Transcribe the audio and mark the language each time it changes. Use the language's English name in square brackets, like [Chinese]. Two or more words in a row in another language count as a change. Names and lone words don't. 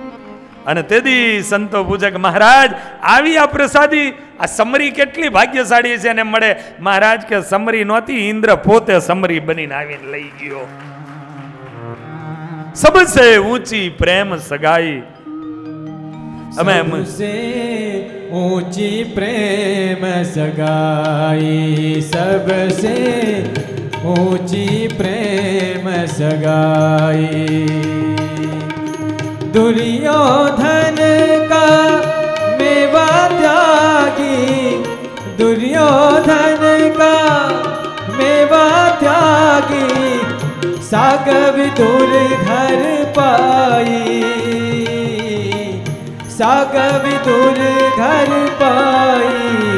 [Gujarati] સમરી અને તેથી સંતો પૂછે કે મહારાજ આવી આ પ્રસાદી, આ સમરી કેટલી ભાગ્યશાળી છે એને મળે. મહારાજ કે સમરી નહોતી, ઇન્દ્ર પોતે સમરી બનીને આવીને લઈ ગયો. [Hindi] सबसे ऊँची प्रेम सगाई. [Gujarati] અમે [Hindi] सबसे ऊंची प्रेम सगाई, सबसे ऊंची प्रेम सगाई. दुर्योधन का मेवा त्यागी, दुर्योधन का मेवा त्यागी, सागव दूर घर पाई, सागव दूर घर पाई.